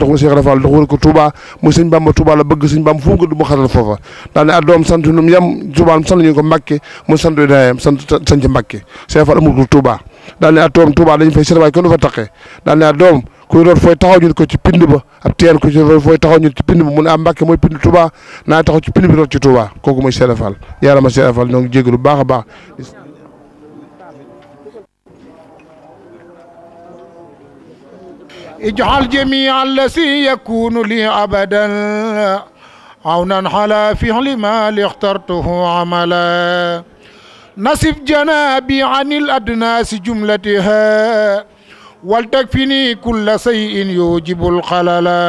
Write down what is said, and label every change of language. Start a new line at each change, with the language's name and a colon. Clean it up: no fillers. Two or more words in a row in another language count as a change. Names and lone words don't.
Wolof: dox Cheikh Rafal dox war ko Touba muy sëñ Bamba Touba la bëgg sëñ Bamba fu mu ko du mu xatal foofa daa ne doom sant num yam Touba sant ñu ko Mbàkke mu sant daayam sant ci Mbàkke Cheikh Rafal amul ko Touba daa ne doom Touba dañ fay Cheikh Rafal kenn du fa taqee daa ne doom kuy root fooy taxaw ñu ko ci pind ba ab teen ko ci fooy taxaw ñu ci pind ba mu ne am Mbàkke mooy pind Touba naa taxaw ci pind bi root ci Touba kooku mooy Cheikh Rafal yàlla ma Cheikh Rafal ñoo ngi jégalu bu baax a baax
Arabic: اجعل جميع الذي يكون لي أبدا عونا على فعل ما اخترته عملا نصف جنابي عن الأدناس جملتها ولتكفني كل شيء يوجب الخلل